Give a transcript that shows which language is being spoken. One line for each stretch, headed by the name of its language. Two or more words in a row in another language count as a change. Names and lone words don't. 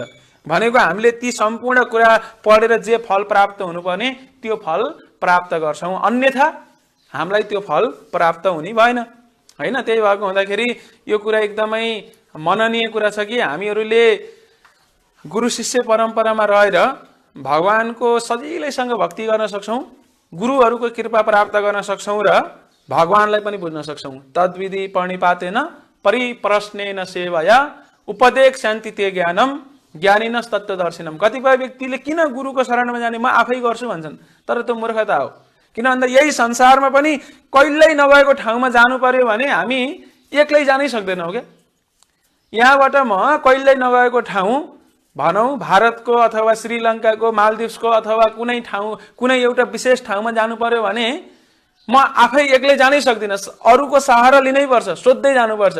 Nepali: भनेको हामीले ती सम्पूर्ण कुरा पढेर जे फल प्राप्त हुनुपर्ने त्यो फल प्राप्त गर्छौं, अन्यथा हामीलाई त्यो फल प्राप्त हुने भएन हैन। त्यही भएको हुँदाखेरि यो कुरा एकदमै मननीय कुरा छ कि हामीहरूले गुरु शिष्य परम्परामा रहेर भगवानको सजिलैसँग भक्ति गर्न सक्छौं, गुरुहरूको कृपा प्राप्त गर्न सक्छौं र भगवानलाई पनि बुझ्न सक्छौं।
Sanskrit: तद्विधि प्रणिपातेन परिप्रश्नेन सेवया उपदेक्षन्ति ते ज्ञानम ज्ञानिनस् तत्त्वदर्शिनम।
Nepali: कतिपय व्यक्तिले किन गुरुको शरणमा जाने, म आफै गर्छु भन्छन्, तर त्यो मूर्खता हो। किन भन्दा यही संसारमा पनि कहिल्यै नभएको ठाउँमा जानु पर्यो भने हामी एक्लै जानै सक्दैनौं के। यहाँबाट म कहिल्यै नगएको ठाउँ भनौं भारतको अथवा श्रीलङ्काको, मालदिप्सको अथवा कुनै ठाउँ, कुनै एउटा विशेष ठाउँमा जानु पर्यो भने म आफै एक्लै जानै सक्दिन, अरूको सहारा लिनै पर्छ, सोध्दै जानुपर्छ।